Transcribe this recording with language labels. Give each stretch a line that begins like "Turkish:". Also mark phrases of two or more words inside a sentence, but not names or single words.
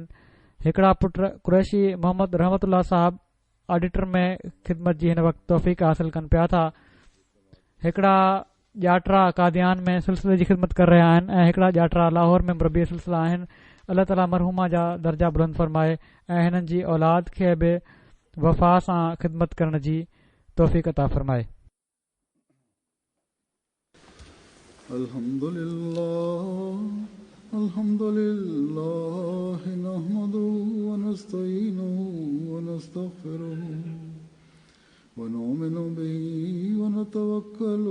Sindhi: हिकिड़ा पुट कुरैशी मोहम्मद रहमतुल्लाह साहब ऑडिटर में ख़िदमत जी हिन वक़्तु तौफ़ीक़ हासिल कनि पिया था। हिकिड़ा ॼाटरा कादियान में सिलसिले जी ख़िदमत करे रहिया आहिनि ऐं हिकिड़ा ॼाटरा लाहौर में मुरबी सिलसिला आहिनि। अल्लाह ताला मरहूमा जा दर्जा बुलंद फरमाए ऐं हिननि जी औलाद खे बि वफ़ा सां ख़िदमत करण जी तौफ़ीक़ अता फरमाए।
Arabic: الحمد لله نحمده ونستعينه ونستغفره ونؤمن به ونتوكل